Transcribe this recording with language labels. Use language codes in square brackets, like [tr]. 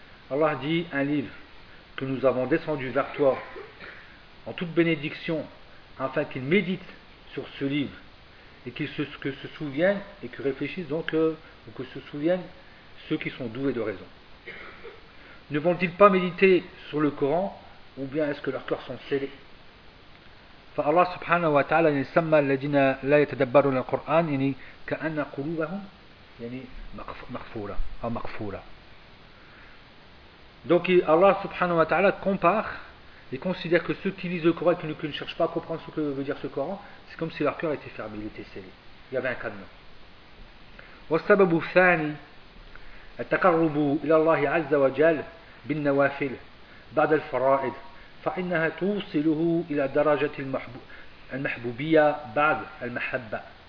[fr] Allah dit, un livre que nous avons descendu vers toi en toute bénédiction afin qu'ils méditent sur ce livre et qu'ils se souviennent et qu'ils réfléchissent donc que se souviennent ceux qui sont doués de raison. Ne vont-ils pas méditer sur le Coran ou bien est-ce que leurs cœurs sont scellés ? [ar] فالله سبحانه وتعالى يسمى الذين لا يتدبرون القرآن يعني كأن قلوبهم يعني مقفورة أو مقفورة. [fr] Donc Allah subhanahu wa ta'ala compare et considère que ceux qui lisent le Coran et qui ne cherchent pas à comprendre ce que veut dire ce Coran, c'est comme si leur cœur était fermé, il était scellé. Il y avait un cadenas. [ar] والسبب الثاني التقرب إلى الله عز وجل بالنوافل بعد الفرائض. فإنها توصله إلى درجة المحبوبية بعد المحبة.